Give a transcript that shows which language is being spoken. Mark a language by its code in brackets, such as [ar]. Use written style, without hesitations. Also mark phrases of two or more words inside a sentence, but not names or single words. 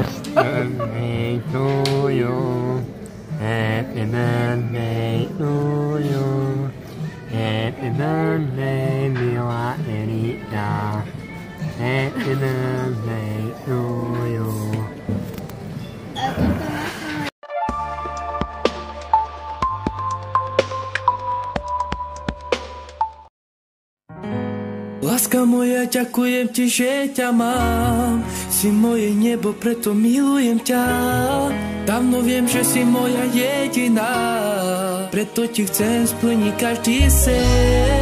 [en] birthday to you. Happy birthday to you. Happy birthday, Mila Erika. Happy birthday to you. [sk] Láska moja, ďakujem ti, že ťa mám. Si moje nebo, preto milujem ťa. Dávno viem, že si moja jediná, preto ti chcem splniť každý sen.